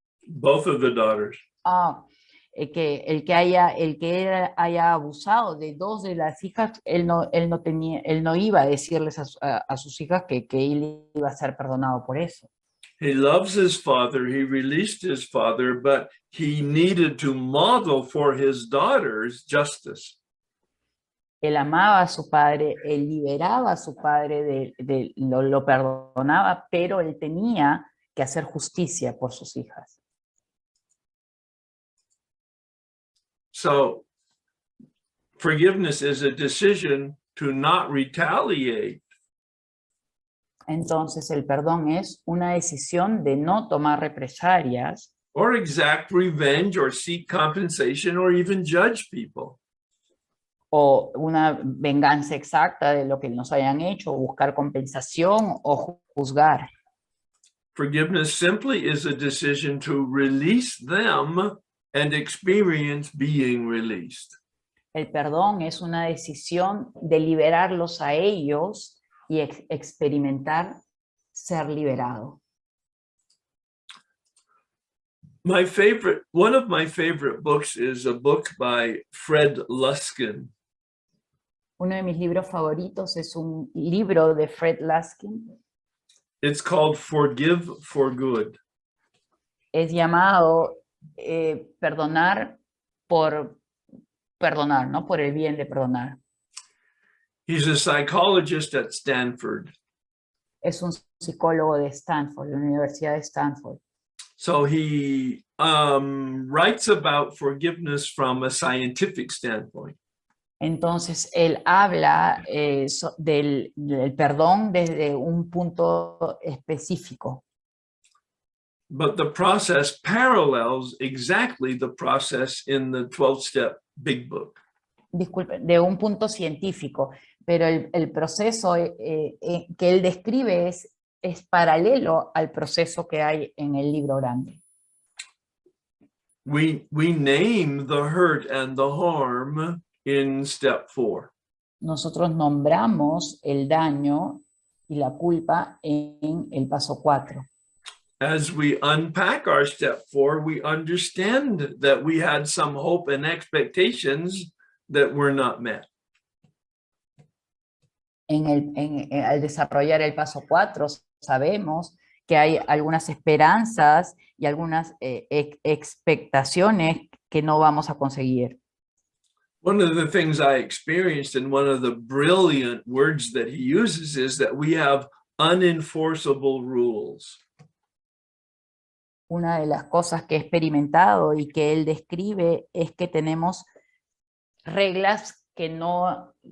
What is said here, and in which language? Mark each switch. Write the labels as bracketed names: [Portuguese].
[English] Both of the daughters. [Spanish] Que él haya abusado de 2 de las hijas, él no iba a decirles a sus hijas que él iba a ser perdonado por eso. [English] He loves his father, he released his father, but he needed to model for his daughters justice. [Spanish] Él amaba a su padre, él liberaba a su padre, lo perdonaba, pero él tenía que hacer justicia por sus hijas. [English] So, forgiveness is a decision to not retaliate. [Spanish] Entonces el perdón es una decisión de no tomar represalias. [English] Or exact revenge or seek compensation or even judge people. [Spanish] O una venganza exacta de lo que nos hayan hecho, o buscar compensación o juzgar. [English] Forgiveness simply is a decision to release them and experience being released. [Spanish] El perdón es una decisión de liberarlos a ellos y experimentar ser liberado. [English] One of my favorite books is a book by Fred Luskin. [Spanish] Uno de mis libros favoritos es un libro de Fred Luskin. [English] It's called Forgive for Good. [Spanish] Es llamado perdonar por perdonar, ¿no? Por el bien de perdonar. [English] He's a psychologist at Stanford. [Spanish] Es un psicólogo de Stanford, de la Universidad de Stanford. [English] So he writes about forgiveness from a scientific standpoint. [Spanish] Entonces, él habla del perdón desde un punto específico. [English] But the process parallels exactly the process in the 12-step Big Book. [Spanish] Disculpe, de un punto científico, pero el proceso que él describe es paralelo al proceso que hay en el libro grande. [English] We name the hurt and the harm in step 4. [Spanish] Nosotros nombramos el daño y la culpa en el paso 4. [English] As we unpack our step 4, we understand that we had some hope and expectations that were not met. [Spanish] Al desarrollar el paso 4, sabemos que hay algunas esperanzas y algunas expectaciones que no vamos a conseguir. [English] One of the things I experienced, and one of the brilliant words that he uses, is that we have unenforceable rules. [Spanish] Una de las cosas que he experimentado y que él describe es que tenemos reglas que no